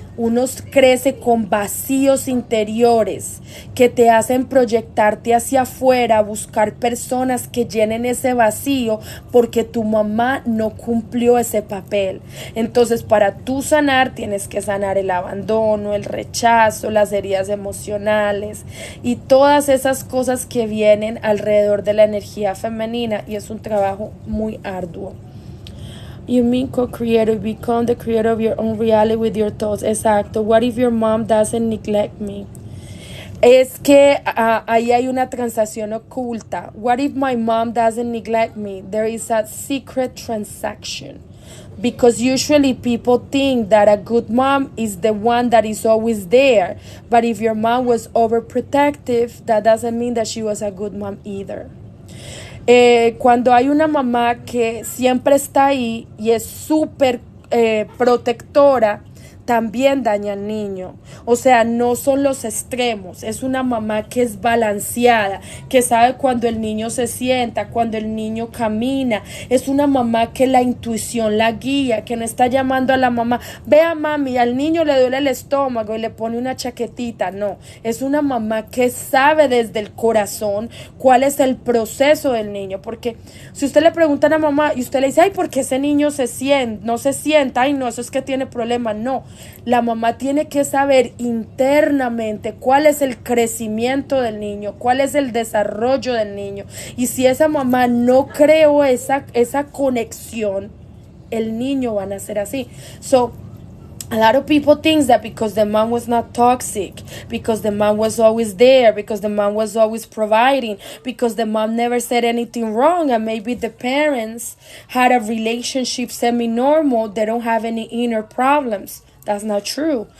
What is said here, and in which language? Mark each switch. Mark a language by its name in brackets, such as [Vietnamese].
[Spanish] uno crece con vacíos interiores que te hacen proyectarte hacia afuera, buscar personas que llenen ese vacío porque tu mamá no cumplió ese papel. Entonces, para tú sanar, tienes que sanar el abandono, el rechazo, las heridas emocionales y todas esas cosas que vienen alrededor de la energía femenina, y es un trabajo muy arduo. [English] You mean co-creator, become the creator of your own reality with your thoughts. Exacto. What if your mom doesn't neglect me? [Spanish] Es que ahí hay una transacción oculta. [English] What if my mom doesn't neglect me? There is a secret transaction. Because usually people think that a good mom is the one that is always there. But if your mom was overprotective, that doesn't mean that she was a good mom either. [Spanish] Cuando hay una mamá que siempre está ahí y es súper protectora, también daña al niño. O sea, no son los extremos. Es una mamá que es balanceada, que sabe cuando el niño se sienta, cuando el niño camina. Es una mamá que la intuición la guía, que no está llamando a la mamá, vea mami, al niño le duele el estómago y le pone una chaquetita. No, es una mamá que sabe desde el corazón cuál es el proceso del niño. Porque si usted le pregunta a la mamá y usted le dice, ay, ¿por qué ese niño no se sienta? Ay, no, eso es que tiene problemas. No. La mamá tiene que saber internamente cuál es el crecimiento del niño, cuál es el desarrollo del niño. Y si esa mamá no creó esa conexión, el niño va a nacer así. [English] So, a lot of people think that because the mom was not toxic, because the mom was always there, because the mom was always providing, because the mom never said anything wrong, and maybe the parents had a relationship semi-normal, they don't have any inner problems. That's not true.